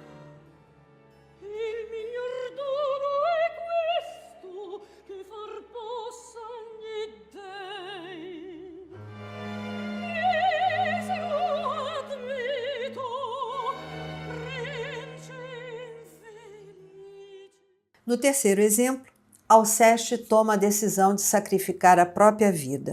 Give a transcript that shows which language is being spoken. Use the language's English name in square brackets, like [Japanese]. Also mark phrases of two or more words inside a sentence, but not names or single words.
[Italian] Il miglior dono è questo, che far possan gli dèi. Misero Admeto, prince infelice. [Portuguese] No terceiro exemplo, Alceste toma a decisão de sacrificar a própria vida.